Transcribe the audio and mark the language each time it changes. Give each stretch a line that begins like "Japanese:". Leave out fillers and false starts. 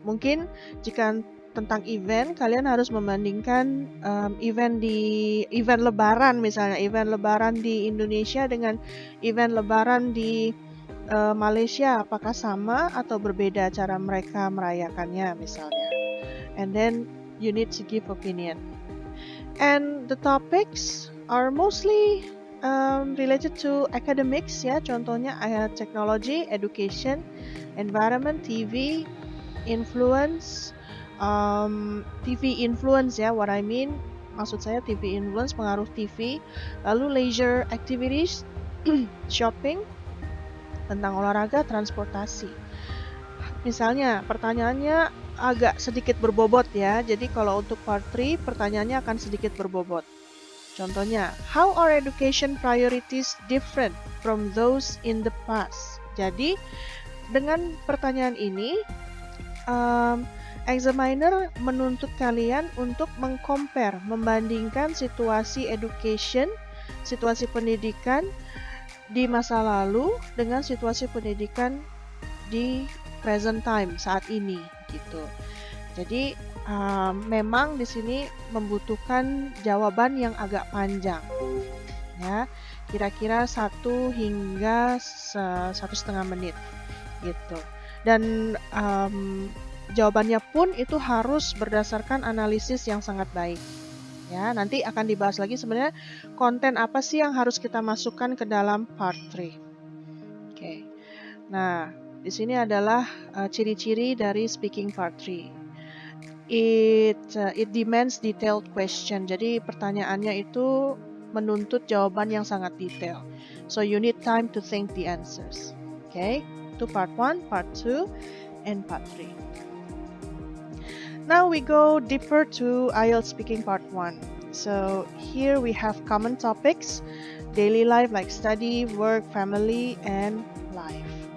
Indonesian: Mungkin jika tentang event, kalian harus membandingkan event lebaran, misalnya event lebaran di Indonesia dengan event lebaran di Malaysia, apakah sama atau berbeda cara mereka merayakannya misalnya.
English: And then you need to give opinion. And the topics are mostly related to academics, ya.
Indonesian: Contohnya technology, education, environment, TV, influence, TV influence, ya.
English: What I mean,
Indonesian: maksud saya TV influence, pengaruh TV. Lalu leisure activities, shopping, tentang olahraga, transportasi. Misalnya pertanyaannya agak sedikit berbobot ya. Jadi kalau untuk part 3 pertanyaannya akan sedikit berbobot.
English: Contohnya, how are education priorities different from those in the past?
Indonesian: Jadi dengan pertanyaan ini examiner menuntut kalian untuk mengcompare, membandingkan situasi education, situasi pendidikan di masa lalu dengan situasi pendidikan di present time saat ini gitu. Jadi memang di sini membutuhkan jawaban yang agak panjang, ya, kira-kira 1 hingga 1,5 menit gitu. Dan jawabannya pun itu harus berdasarkan analisis yang sangat baik. Ya, nanti akan dibahas lagi sebenarnya konten apa sih yang harus kita masukkan ke dalam part 3. Oke. Nah, di sini adalah ciri-ciri dari speaking part 3.
English: It demands detailed question.
Indonesian: Jadi pertanyaannya itu menuntut jawaban yang sangat detail.
English: So you need time to think the answers. Okay? Itu part 1, part 2, and part 3. Now we go deeper to IELTS speaking part 1. So here we have common topics, daily life like study, work, family, and life.